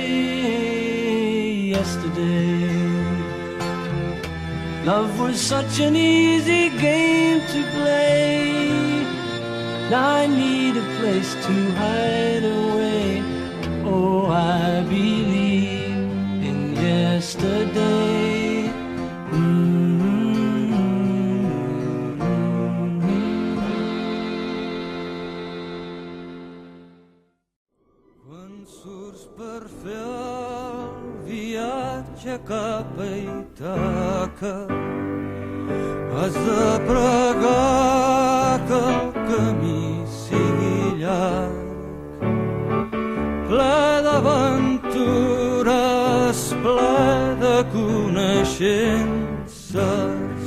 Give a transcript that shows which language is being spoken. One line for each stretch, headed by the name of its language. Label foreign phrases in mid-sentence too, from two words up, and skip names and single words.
English: Yesterday, love was such an easy game to play. Now I need a place to hide away. Oh, I believe in yesterday.
Catalan: Quan surts per fer el viatge cap a Ítaca, has de pregar que el camí sigui llarg, ple d'aventures, ple de coneixences.